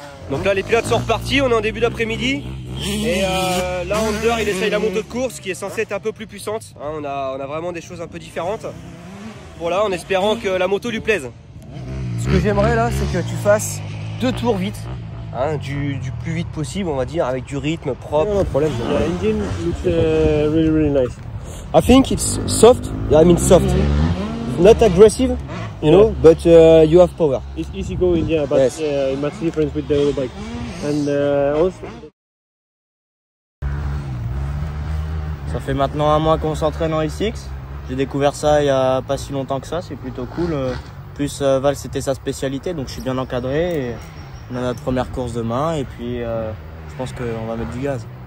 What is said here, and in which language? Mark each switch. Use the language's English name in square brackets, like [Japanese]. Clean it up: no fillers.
[French] Donc là les pilotes sont repartis, on est en début d'après-midi. Et là Under il essaye la moto de course qui est censée être un peu plus puissante. Hein, on a vraiment des choses un peu différentes. Pour là en espérant que la moto lui plaise. Ce que j'aimerais là c'est que tu fasses 2 tours vite. Hein, du plus vite possible on va dire, avec du rythme propre. [English] No problem. The engine looks really nice. I think it's soft, I mean soft. Not aggressive, you know, but you have power. It's easy going, yeah, but Yes. much difference with the other bike. And also. [French] Ça fait maintenant un mois qu'on s'entraîne en SX. J'ai découvert ça il y a pas si longtemps que ça, c'est plutôt cool. Plus Val c'était sa spécialité, donc je suis bien encadré. Et on a notre première course demain et puis je pense qu'on va mettre du gaz.